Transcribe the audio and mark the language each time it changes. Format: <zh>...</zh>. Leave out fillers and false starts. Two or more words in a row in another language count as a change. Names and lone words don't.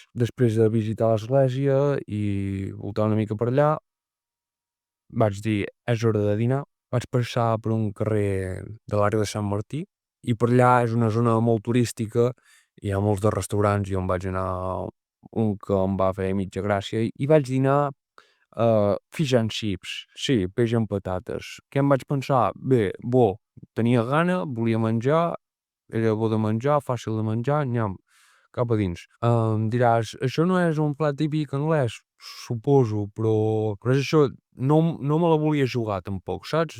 <ca>Després de visitar l'església i voltar una mica per allà, vaig dir, és hora de dinar. Vaig passar per un carrer de l'àrea de Sant Martí i per allà és una zona molt turística, hi ha molts de restaurants i on vaig anar un que em va fer mitja gràcia i vaig dinar</ca> <en>fish and chips,</en> <ca>sí, peix amb patates. Què em vaig pensar? Bé, tenia gana, volia menjar, era bo de menjar, fàcil de menjar, nyam, cap a dins. Em diràs, això no és un plat típic anglès? Suposo, però és això, no me la volia jugar tampoc, saps?</ca>